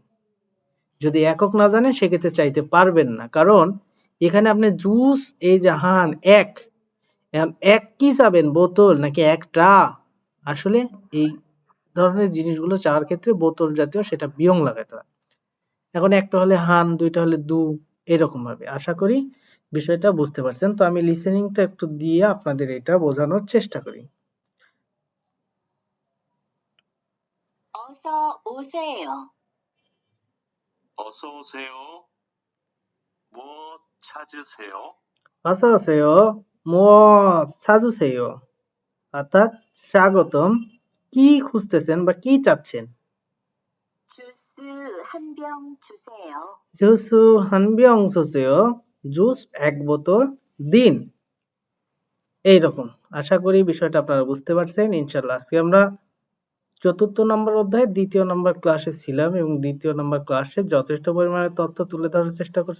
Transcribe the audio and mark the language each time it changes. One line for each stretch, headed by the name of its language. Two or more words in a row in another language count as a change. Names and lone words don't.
Bangla: যদি একক না জানেন সেক্ষেত্রে চাইতে পারবেন না, কারণ এখানে আপনি জুস এই যে হান এক, এক কি চাবেন, বোতল নাকি একটা? আসলে এই ধরনের জিনিসগুলো চাওয়ার ক্ষেত্রে বোতল জাতীয় সেটা বিয়ং লাগাতে হয়। এখন একটা হলে হান, দুইটা হলে দু, এরকম ভাবে। আশা করি বিষয়টা বুঝতে পারছেন। তো আমি লিসেনিংটা একটু দিয়ে আপনাদের এটা বোঝানোর চেষ্টা করি।
Korean: 어서 오세요. 어서 오세요. 무엇 찾으세요? 어서 오세요 무엇 찾으세요,
Bangla: অর্থাৎ স্বাগতম, কি খুঁজতেছেন বা কি চাচ্ছেন।
Korean: 주스 한 병 주세요. 주스 한병 주세요,
Bangla: জুস এক বোতল দিন। এইরকম। আশা করি বিষয়টা আপনারা বুঝতে পারছেন। ইনশাল্লাহ আজকে আমরা ৪র্থ নম্বর অধ্যায়ে ২য় নম্বর ক্লাসে ছিলাম এবং ২য় নম্বর ক্লাসে যথেষ্ট পরিমাণে তথ্য তুলে ধরার চেষ্টা করছি।